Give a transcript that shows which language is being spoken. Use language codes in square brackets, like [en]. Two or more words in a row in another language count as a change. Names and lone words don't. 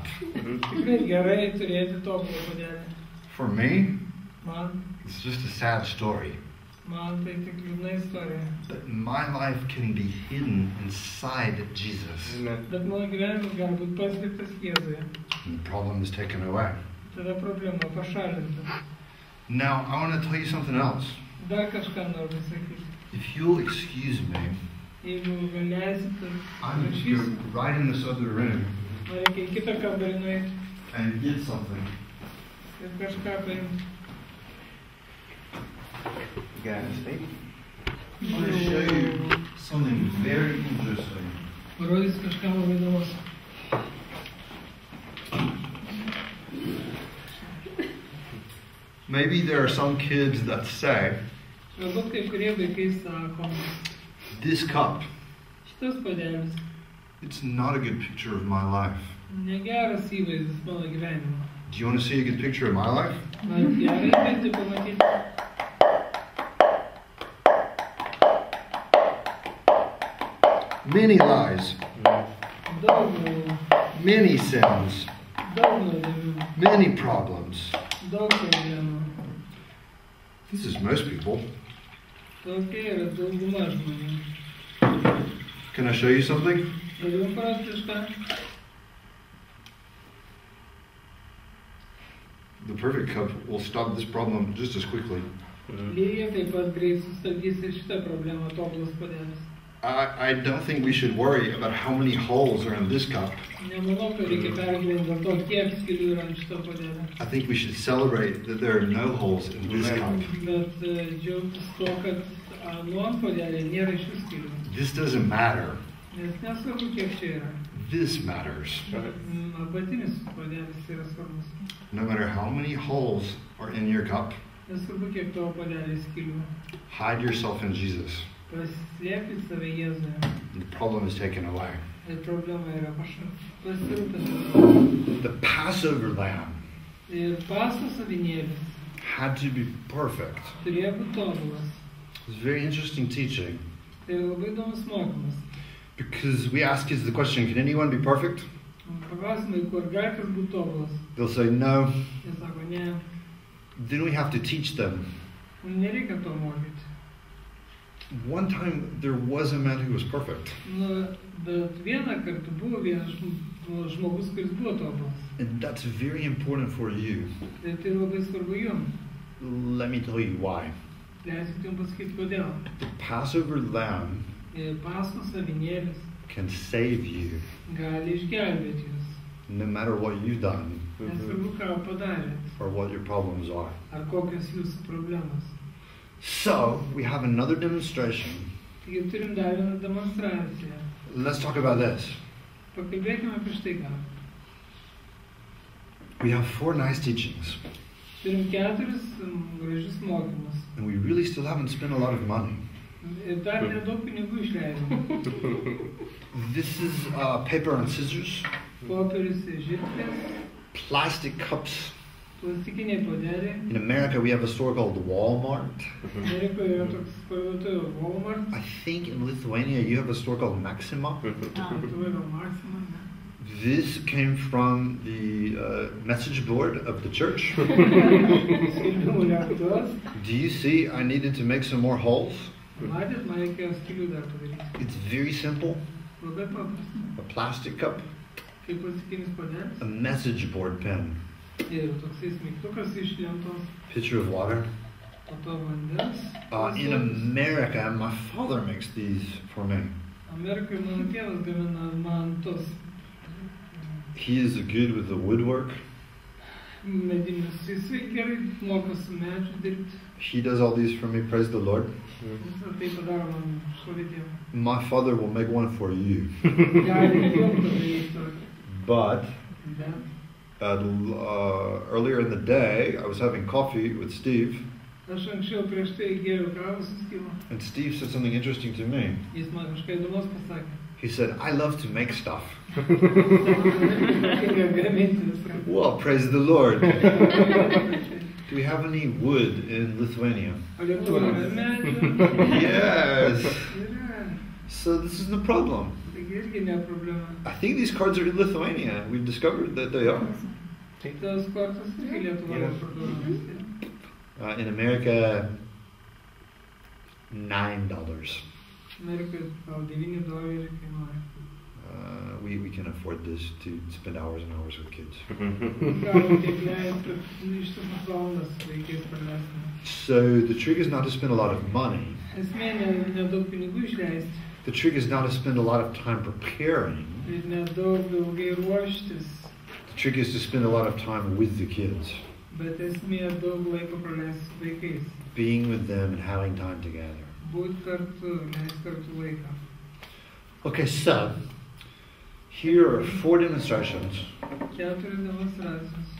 [lt] Tikrai gerai turėti tobulą padelį. [en] For me, [lt] Man [en] it's just a sad story. [lt] tai tik liūdna istorija. [en] But my life can be hidden inside Jesus. [lt] Bet mano gyvenimas gali būti paslėptas Jėzuje. [en] And the problem is taken away. [lt] Tada problema pašalinta. [en] Now, I want to tell you something else. [lt] Dar kažką noriu pasakyti. [en] If you'll excuse me, [lt] Jeigu galėsit, [en] I'm going to [lt] prašysiu. [en] go right in this other room [lt] Man reikia į kitą kambarį nueiti [en] and get something. [lt] ir kažką paimti. [en] Guys, I want to show you something very interesting. [lt] Parodys kažką labai įdomus. [en] Maybe there are some kids that say, [lt] Galbūt kai kurie vaikai sako, [en] this cup, [lt] šitas padelis [en] it's not a good picture of my life. [lt] negeras įvaizdis mano gyvenimo. [en] Do you want to see a good picture of my life? [lt] Man gerai įvaizdį pamatyti. [en] Many lies, [lt] Daug melų, [en] many sins, [lt] daug nuodėmių, [en] many problems. [lt] daug problemų. [en] This is most people. [lt] Tokia yra dauguma žmonių. [en] Can I show you something? [lt] Galiu jums parodyti kažką? [en] The perfect cup will stop this problem just as quickly. [lt] Lygiai taip pat greit sustabdys ir šitą problemą tobulas padelis. [en] I don't think we should worry about how many holes are in this cup. [lt] Nemanau, kad reikia pergyventi dėl to, kiek skylių yra ant šito puodelio. [en] I think we should celebrate that there are no holes in this cup. [lt] Bet džiaugtis tuo, kad ant puodelio nėra iš vis skylių. [en] This doesn't matter. [lt] Nes nesvarbu, kiek čia yra. [en] This matters. [lt] Apatinis puodelis yra svarbus. [en] No matter how many holes are in your cup, [lt] Nesvarbu, kiek tavo puodelio skylių. [en] hide yourself in Jesus. [lt] Paslėpkit save Jėzuje. [en] The problem is taken away. [lt] Ir problema yra pasirūpinti. [en] The Passover lamb [lt] Ir Paschos avinėlis [en] had to be perfect. [lt] turėjo būti tobulas. [en] It's very interesting teaching [lt] Tai yra labai įdomus mokymas. [en] because we ask kids the question, can anyone be perfect? [lt] Paklausimai, kur gali kas būti tobulas. [en] They'll say no. [lt] Jie sako, ne, [en] Then we have to teach them. [lt] nereikia to mokyti. [en] One time there was a man who was perfect. [lt] Nu, bet vieną kartą buvo vienas žmogus, kuris buvo tobulas. [en] And that's very important for you. [lt] Tai tai labai svarbu jums. [en] Let me tell you why. [lt] Leiskit jums pasakyti, kodėl. [en] The Passover lamb [lt] Paschos avinėlis [en] can save you [lt] gali išgelbėti jūs. [en] no matter what you've done [lt] Nesvarbu, ką padarėt. [en] or what your problems are. [lt] Ar kokios jūsų problemos. [en] So, we have another demonstration. [lt] Taigi turim dar vieną demonstraciją. [en] Let's talk about this. [lt] Pakalbėkime apie štai ką. [en] We have 4 nice teachings, [lt] Turim 4 gražius mokymus. [en] and we really still haven't spent a lot of money. [lt] Ir dar nedaug pinigų išleidom. [en] This is paper and scissors, [lt] Popierius ir žirklės, [en] plastic cups. [lt] plastikiniai puodeliai. [en] In America, we have a store called Walmart. [lt] Amerikoje yra toks parduotuvė Walmart. [en] I think in Lithuania, you have a store called Maxima. [lt] Lietuvoje gal Maxima, ne? [en] This came from the message board of the church. [lt] Skelbimų lėktuvas. [en] Do you see I needed to make some more holes? [lt] Matėt, man reikėjo skylių dar padaryti. [en] It's very simple. [lt] Labai paprasta. [en] A plastic cup, [lt] Kaip plastikinis puodelis. [en] a message board pen, [lt] Ir toksai smeigtukas iš lentos. [en] pitcher of water. [lt] Po to vandens. [en] In America, my father makes these for me. [lt] Amerikoje mano tėvas gamina man tos [en] He is good with the woodwork. [lt] medinius. Jisai gerai moka su medžiu dirbti. [en] He does all these for me, praise the Lord. [lt] Visą tai padaro man šlovė Dievui. [en] My father will make one for you. [lt] Gali jum padaryti tokį. [en] But [lt] Bet [en] earlier in the day, I was having coffee with Steve, [lt] aš anksčiau prieš tai gėriau kavą su Styvu. [en] and Steve said something interesting to me. [lt] Jis man kažką įdomus pasakė. [en] He said, I love to make stuff. [lt] Kaip gaminti viską. [en] Well, praise the Lord. Do we have any wood in Lithuania? [lt] O Lietuvoje yra medžių. [en] Yes. [lt] Yra. [en] So this is the problem. [lt] Taigi irgi ne problema. [en] I think these cards are in Lithuania. We've discovered that they are. [lt] Tos kortos irgi Lietuvoje parduodamos. [en] In America, $9. [lt] Amerikoje gal $9 kainuoja. [en] We can afford this to spend hours and hours with kids. [lt] Galim tiek leisti, kad ištisus valandas reikės praleisti. [en] So the trick is not to spend a lot of money. [lt] Esmė nedaug pinigų išleisti. [en] The trick is not to spend a lot of time preparing. [lt] Ir nedaug ilgai ruoštis. [en] The trick is to spend a lot of time with the kids, [lt] Bet esmė daug laiko praleisti su vaikais. [en] being with them and having time together. [lt] Būt kartu, leisti kartu laiką. [en] Okay, so here are 4 demonstrations. [lt] 4 demonstracijos.